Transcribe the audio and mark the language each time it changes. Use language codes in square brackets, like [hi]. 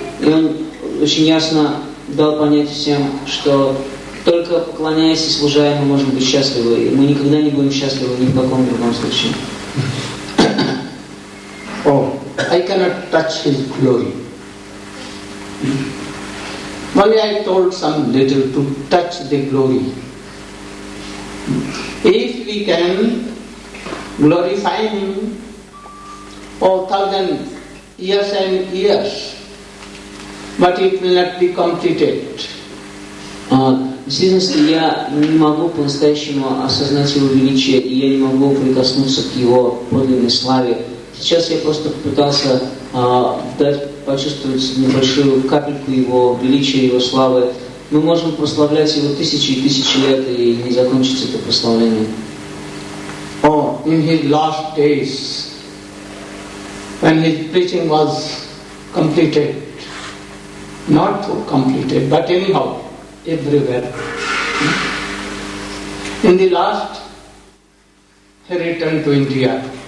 [ru] И он очень ясно дал понять всем, что только поклоняясь и служа, мы можем быть счастливы, и мы никогда не будем счастливы ни в каком другом случае. [en] I cannot touch his glory. Only I told some little to touch the glory. If we can glorify Him for 1,000 years and years, but it will not be completed. [ru] В действительности я не могу по-настоящему осознать Его величие, и я не могу прикоснуться к Его подлинной славе. Сейчас я просто пытался почувствовать небольшую капельку Его величия, Его славы. Мы можем прославлять Его тысячи и тысячи лет, и не закончится это прославление. [en] Oh, in His last days, when His preaching was completed, not completed, but anyhow, everywhere. In the last, he returned to India.